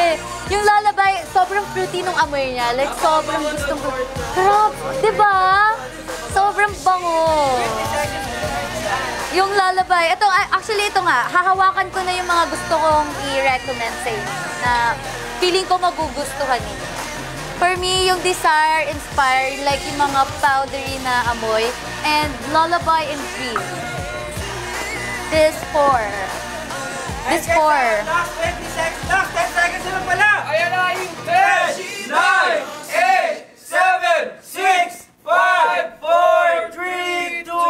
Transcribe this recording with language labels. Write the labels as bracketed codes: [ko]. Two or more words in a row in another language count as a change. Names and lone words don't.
[tl] Yung Lullaby, sobrang fruity nung amoy niya. Like, sobrang gustong ko. Grabe, di ba? Sobrang bango. Yung Lullaby, ito, actually ito nga, hahawakan ko na yung mga gusto kong i-recommend sa inyo na feeling ko magugustuhan ninyo. [en] For me, [tl] yung Desire, Inspire, like yung mga powdery na amoy, [en] and Lullaby and Dream. This 4. This 4. Last 20 seconds. Last 10 seconds [tl] na lang pala. Ayan na yung 10, 9, 8, 7, 6, 5, 4, 3,